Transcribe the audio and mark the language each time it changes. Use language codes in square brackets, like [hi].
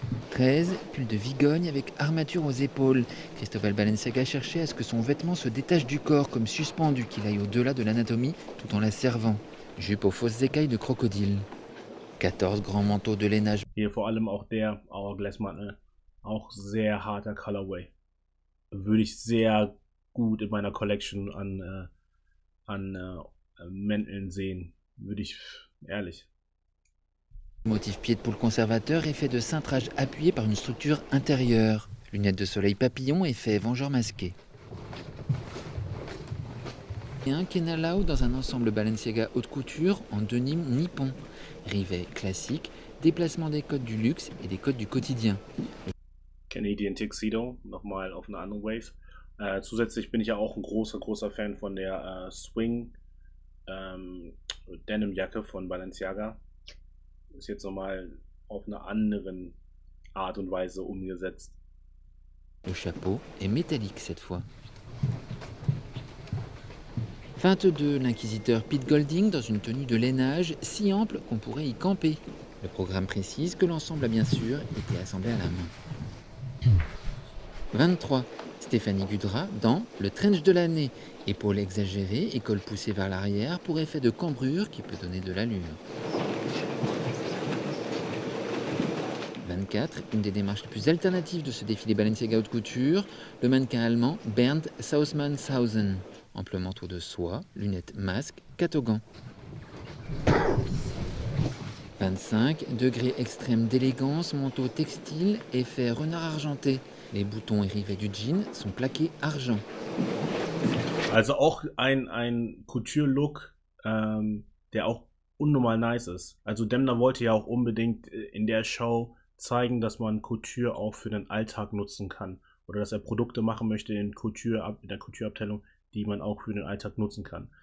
[fr] 13, pull de Vigogne avec armature aux épaules. Cristobal Balenciaga cherchait à ce que son vêtement se détache du corps comme suspendu, qu'il aille au-delà de l'anatomie tout en la servant. Jupe aux fausses écailles de crocodile. 14, grand manteau de lainage. [de] Hier vor allem auch der Hourglass-Mantel. Auch sehr harter Colorway. Würde ich sehr gut in meiner Collection an Mänteln sehen. Würde ich, ehrlich. [fr] Motif pied de poule conservateur, effet de cintrage appuyé par une structure intérieure. Lunettes de soleil papillon, effet vengeur masqué. Et un Kenalao dans un ensemble Balenciaga haute couture en denim nippon. Rivet classique, déplacement des codes du luxe et des codes du quotidien. [de] Canadian Tuxedo, nochmal auf einer anderen Wave. Zusätzlich bin ich ja auch ein großer Fan von der Swing Denim-Jacke von Balenciaga. Ist jetzt nochmal auf einer anderen Art und Weise umgesetzt. [fr] Le chapeau est métallique cette fois. 22, l'inquisiteur Pete Golding dans une tenue de lainage si ample qu'on pourrait y camper. Le programme précise que l'ensemble a bien sûr été assemblé à la main. 23, Stéphanie Gudra dans le trench de l'année. Épaules exagérées et col poussé vers l'arrière pour effet de cambrure qui peut donner de l'allure. 24, une des démarches les plus alternatives de ce défilé Balenciaga haute couture, le mannequin allemand Bernd Saussmann-Sausen. Ample manteau de soie, lunettes masque, catogan. 25, degré extrême d'élégance, manteau textile, effet renard argenté. Les boutons et rivets du jean sont plaqués argent. [de] Also auch ein Couture-Look, der auch unnormal nice ist. Also Demna wollte ja auch unbedingt in der Show zeigen, dass man Couture auch für den Alltag nutzen kann. Oder dass er Produkte machen möchte in der Couture-Abteilung, die man auch für den Alltag nutzen kann.